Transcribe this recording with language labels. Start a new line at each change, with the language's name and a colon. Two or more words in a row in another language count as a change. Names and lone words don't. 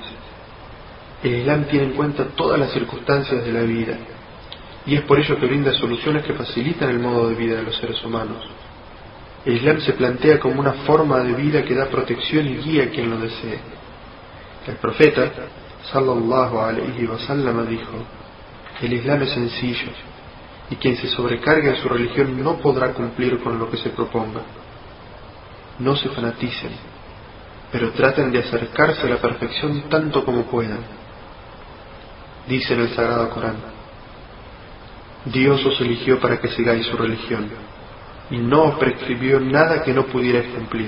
Spanish: El Islam tiene en cuenta todas las circunstancias de la vida, y es por ello que brinda soluciones que facilitan el modo de vida de los seres humanos. El Islam se plantea como una forma de vida que da protección y guía a quien lo desee. El profeta
Arabic: صلى الله عليه وسلم
Spanish: dijo: el Islam es sencillo, y quien se sobrecargue en su religión no podrá cumplir con lo que se proponga. no se fanaticen, pero traten de acercarse a la perfección tanto como puedan. Dice en el Sagrado Corán: Dios os eligió para que sigáis su religión, y no os prescribió nada que no pudierais cumplir.